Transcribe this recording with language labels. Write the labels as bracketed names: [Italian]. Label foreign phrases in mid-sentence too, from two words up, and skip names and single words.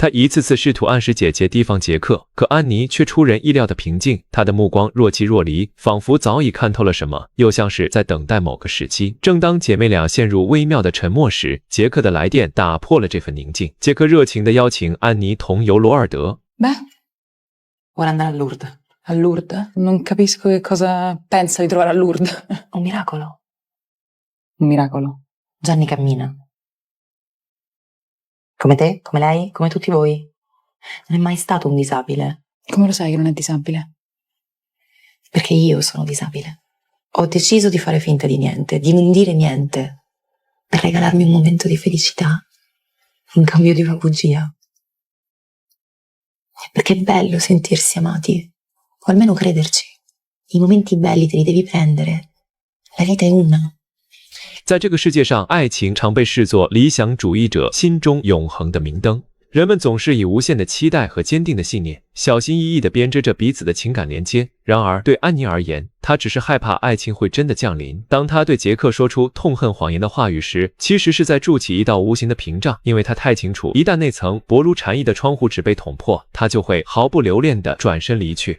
[Chinese] 他一次次试图暗示姐姐提防杰克，可安妮却出人意料的平静，她的目光若即若离，仿佛早已看透了什么，又像是在等待某个时机。正当姐妹俩陷入微妙的沉默时，杰克的来电打破了这份宁静。杰克热情地邀请安妮同游罗尔德。 [Italian] Beh, vuole andare a Lourdes. A Lourdes? Non capisco che cosa pensa di trovare a Lourdes. Un miracolo. Un miracolo. Gianni cammina. Come te, come lei, come tutti voi. Non è mai stato un disabile. Come lo sai che non è disabile? Perché io sono disabile. Ho deciso di fare finta di niente, di non dire niente, per regalarmi un momento di felicità, in cambio di una bugia. Perché è bello sentirsi amati, o almeno crederci. I momenti belli te li devi prendere. La vita è una. [Chinese] 在这个世界上，爱情常被视作理想主义者心中永恒的明灯。人们总是以无限的期待和坚定的信念，小心翼翼地编织着彼此的情感连接。然而，对安妮而言，她只是害怕爱情会真的降临。当她对杰克说出痛恨谎言的话语时，其实是在筑起一道无形的屏障，因为她太清楚，一旦那层薄如蝉翼的窗户纸被捅破，她就会毫不留恋地转身离去。